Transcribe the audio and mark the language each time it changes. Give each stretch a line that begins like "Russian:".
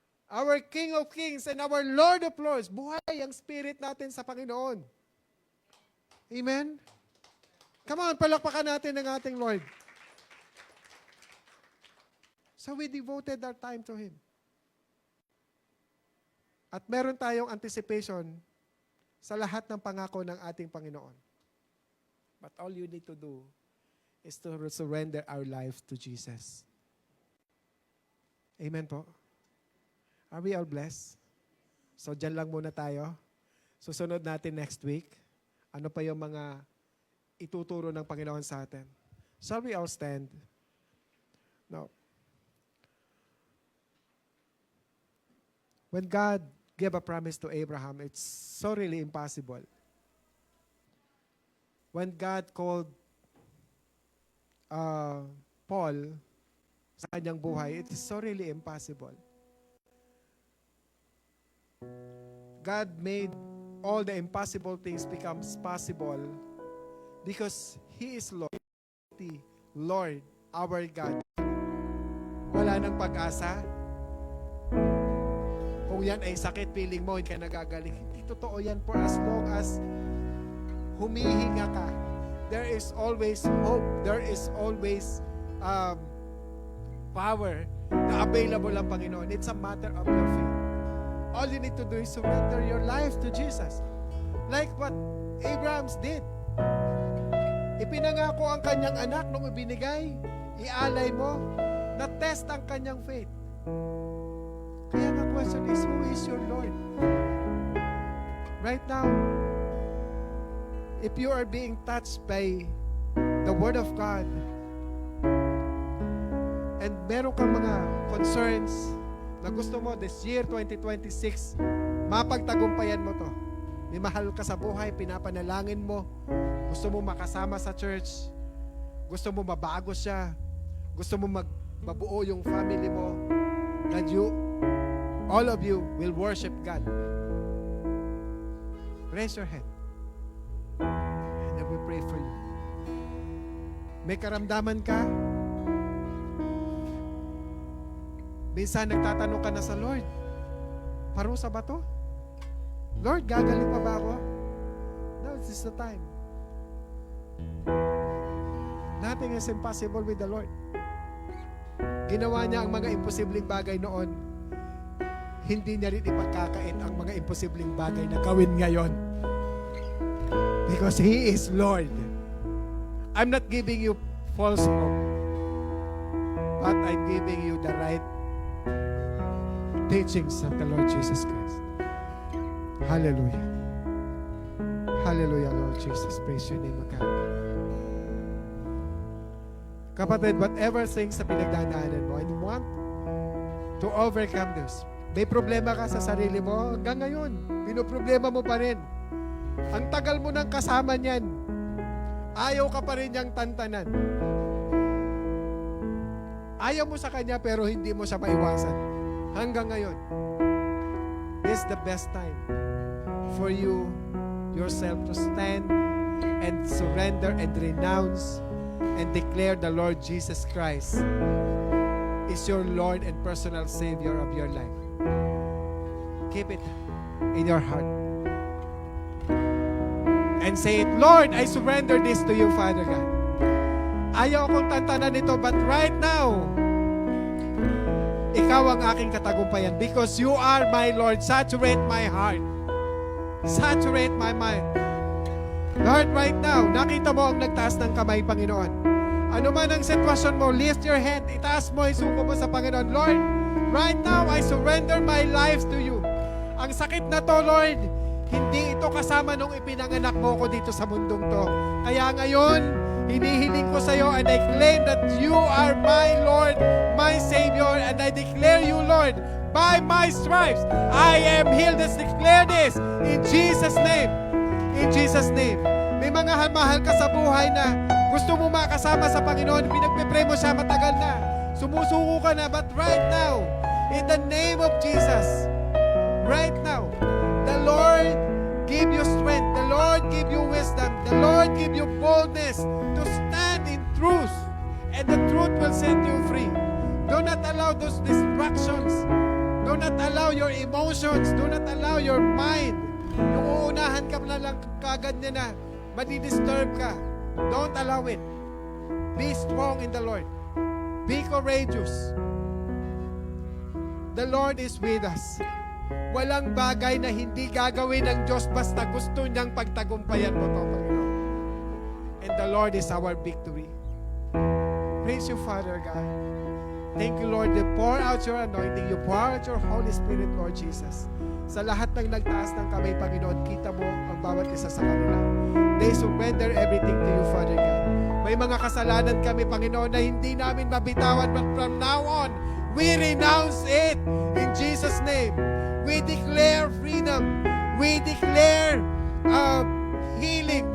English: Our King of Kings and our Lord of Lords.
Filipino: Buhay ang spirit natin sa Panginoon. Amen?
English: Come on,
Filipino: palakpakan natin ang ating Lord.
English: So we devoted our time to Him.
Filipino: At meron tayong anticipation sa lahat ng pangako ng ating Panginoon.
English: But all you need to do is to surrender our life to Jesus.
Filipino: Amen po?
English: Are we all blessed?
Filipino: So dyan lang muna tayo. Susunod natin
English: next week.
Filipino: Ano pa yung mga ituturo ng Panginoon sa atin?
English: Shall we all stand? Now, when God gave a promise to Abraham, it's so really impossible. When God called Paul
Filipino: sa kanyang buhay,
English: it is so really impossible. God made all the impossible things becomes possible because He is Lord, our God.
Filipino: Wala nang pag-asa. Kung yan ay sakit, feeling mo, hindi ka nagagaling. Hindi totoo yan
English: for as long as
Filipino: humihinga ka.
English: There is always hope. There is always power
Filipino: na available ang Panginoon.
English: It's a matter of your faith. All you need to do is surrender your life to Jesus. Like what Abraham did.
Filipino: Ipinangako ang kanyang anak nung ibinigay, ialay mo, na-test ang kanyang faith.
English: Kaya the question is, who is your Lord? Right now, if you are being touched by the Word of God, and
Filipino: meron kang mga concerns na gusto mo
English: this year, 2026,
Filipino: mapagtagumpayan mo to. May mahal ka sa buhay, pinapanalangin mo, gusto mo makasama sa church, gusto mo mabago siya, gusto mo mabuo yung family mo,
English: that all of you will worship God. Raise your hand. And I will pray for you.
Filipino: May karamdaman ka? Minsan nagtatanong ka na sa Lord, parusa ba to?
English: Lord,
Filipino: gagaling pa ba ako?
English: No, this is the time. Nothing is impossible with the Lord.
Filipino: Ginawa niya ang mga imposibleng bagay noon. Hindi niya rin ipagkakait ang mga imposibleng bagay na gawin ngayon.
English: Because He is Lord. I'm not giving you false hope, but I'm giving you the right teachings of the Lord Jesus Christ. Hallelujah. Hallelujah, Lord Jesus. Praise your name, God. Kapatid, whatever things
Filipino: na pinagdadaanan mo,
English: and want to overcome this.
Filipino: May problema ka sa sarili mo, hanggang ngayon, pinoproblema mo pa rin. Ang tagal mo nang kasama niyan, ayaw ka pa rin niyang tantanan. Ayaw mo sa kanya pero hindi mo siya maiwasan. Hanggang ngayon,
English: this is the best time for you yourself to stand and surrender and renounce and declare the Lord Jesus Christ is your Lord and personal Savior of your life. Keep it in your heart. And say it, Lord, I surrender this to you, Father God.
Filipino: Ayaw akong tantanan ito,
English: but right now,
Filipino: Ikaw ang aking katagumpayan
English: because you are my Lord. Saturate my heart. Saturate my mind.
Filipino: Lord,
English: right now,
Filipino: nakita mo ang nagtaas ng kamay, Panginoon. Ano man ang sitwasyon mo,
English: lift your hand,
Filipino: itaas mo, isuko mo sa Panginoon.
English: Lord, right now, I surrender my life to you.
Filipino: Ang sakit na to, Lord, hindi ito kasama nung ipinanganak mo ko dito sa mundong to. Kaya ngayon, hinihiling ko sa iyo
English: and I claim that you are my Lord, my Savior, and I declare you, Lord, by my stripes, I am healed. Let's declare this in Jesus' name. In Jesus' name.
Filipino: May mga mahal ka sa buhay na gusto mo makasama sa Panginoon, pinagpipray mo siya matagal na. Sumusuko ka na,
English: but right now, in the name of Jesus, right now, the Lord give you strength. The Lord give you wisdom. The Lord give you boldness to stand in truth. And the truth will set you free. Do not allow those distractions. Do not allow your emotions. Do not allow your mind.
Filipino: Yung uunahan ka na lang kagad niya na madidisturb ka.
English: Don't allow it. Be strong in the Lord. Be courageous. The Lord is with us.
Filipino: Walang bagay na hindi gagawin ng Diyos basta gusto niyang pagtagumpayan mo to, Panginoon.
English: And the Lord is our victory. Praise you, Father God. Thank you, Lord. You pour out your anointing. You pour out your Holy Spirit, Lord Jesus.
Filipino: Sa lahat ng nagtaas ng kamay, Panginoon, kita mo ang bawat isa sa kanila.
English: They surrender everything to you, Father God.
Filipino: May mga kasalanan kami, Panginoon, na hindi namin mabitawan,
English: but from now on, we renounce it in Jesus' name. We declare freedom. We declare healing.